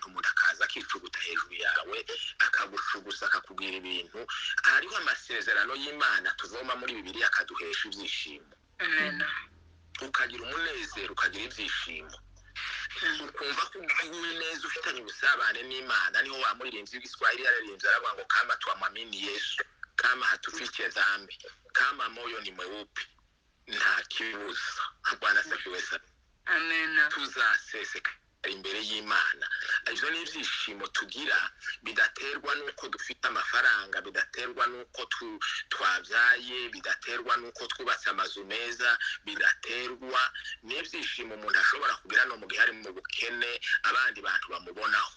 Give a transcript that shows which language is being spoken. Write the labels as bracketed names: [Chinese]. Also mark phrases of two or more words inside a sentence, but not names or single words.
[Kinyarwanda] Umuntu akaza akicuguta hejuru yawe akagushugusa akakubwira ibintu. Hariho amasezerano y'Imana tuvoma muri Bibiliya akaduhesha ibyishimo. Ukagira umunezero, ukagira ibyishimo, ukumva ko uguwe neza, ufitanye ubusabane n'Imana. Niho wa muririmbyi w'Igiswahili yararimbye aravuga ngo [Swahili] kama twamwamini Yesu, kama hatufiche dhambi, kama moyo ni mweupe, [Kinyarwanda] nta kibuza. Bwana asifiwe sana. Amen. Tuzaseseka imbere y'Imana. Ibyo ni ibyishimo tugira bidaterwa n'uko dufite amafaranga, bidaterwa n'uko twabyaye, bidaterwa n'uko twubatse amazu meza, bidaterwa n'ibyishimo umuntu ashobora kugira no mu gihe ari mu bukene abandi bantu bamubonaho.